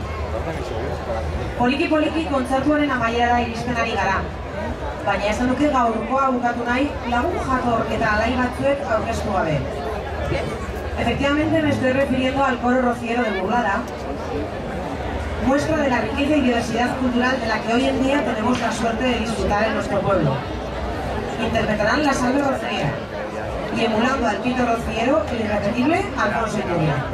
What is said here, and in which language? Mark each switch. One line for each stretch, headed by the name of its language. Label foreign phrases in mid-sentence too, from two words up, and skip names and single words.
Basque: Poliki kontzertuaren amaierara iristen ari gara. Baina esan duke gaurkoa bukatu nahi lagun jator eta alai batzuek aurkeztu gabe.
Spanish: Efectivamente me estoy refiriendo al coro rociero de Burlada, muestra de la riqueza y diversidad cultural de la que hoy en día tenemos la suerte de disfrutar en nuestro pueblo. Interpretarán la salve rociera y emulando al pito rociero el irrepetible Alfonso Iturria.